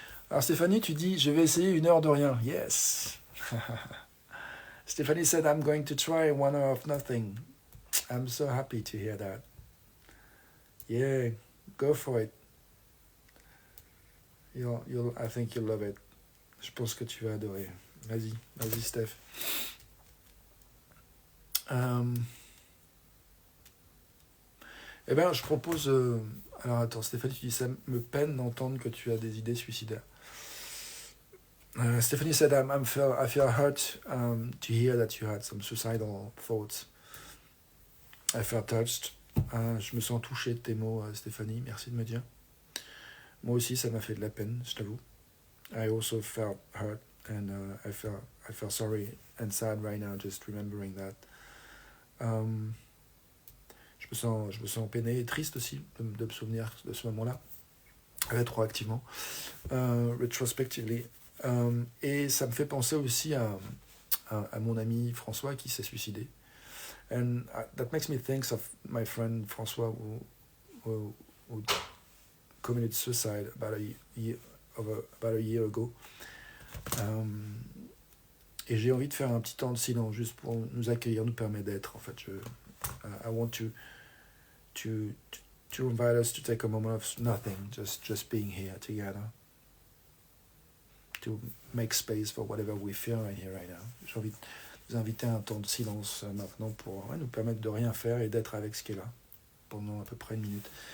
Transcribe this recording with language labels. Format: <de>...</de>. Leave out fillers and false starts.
<fr>Alors Stéphanie, tu dis, je vais essayer 1 heure de rien.</fr> <en>Yes. Stephanie said, I'm going to try 1 hour of nothing. I'm so happy to hear that. Yeah, go for it. I think you'll love it.</en> <fr>Je pense que tu vas adorer. Vas-y, Steph. Eh bien, je propose... alors attends, Stéphanie, tu dis, ça me peine d'entendre que tu as des idées suicidaires.</fr> <en>Stephanie said, I feel hurt to hear that you had some suicidal thoughts. I felt touched.</en> <fr>Je me sens touché de tes mots, Stéphanie. Merci de me dire. Moi aussi, ça m'a fait de la peine, je t'avoue.</fr> <en>I also felt hurt and I felt sorry and sad right now just remembering that.</en> <fr>Je me sens peiné et triste aussi de me souvenir de ce moment-là, rétroactivement,</fr> <en>retrospectively.</en> <fr>Et ça me fait penser aussi à mon ami François qui s'est suicidé.</fr> <en>And that makes me think of my friend François who committed suicide about a year ago.</en> <fr>Et j'ai envie de faire un petit temps de silence juste pour nous accueillir, nous permettre d'être. En fait,</fr> <en>I want to invite us to take a moment of nothing, just being here together, to make space for whatever we feel right here, right now.</en> <fr>J'ai envie de vous inviter à un temps de silence maintenant pour nous permettre de rien faire et d'être avec ce qui est là pendant à peu près 1 minute.</fr>